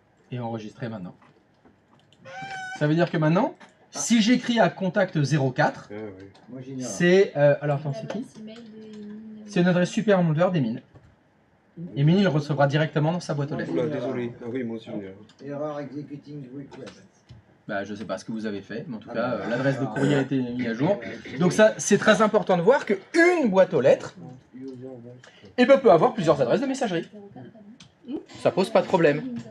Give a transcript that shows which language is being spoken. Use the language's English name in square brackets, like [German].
[French] Et enregistrer maintenant. Ça veut dire que maintenant, si j'écris à contact 04, c'est... alors attends, c'est qui? C'est une adresse super des mines. Et Mini le recevra directement dans sa boîte aux lettres. Oula, désolé. Ah oui, moi aussi. [English] Error executing request. [French] Bah, je sais pas ce que vous avez fait, mais en tout cas, l'adresse de courrier a été mise à jour. Donc ça, c'est très important de voir qu'une boîte aux lettres peut avoir plusieurs adresses de messagerie. Ça pose pas de problème.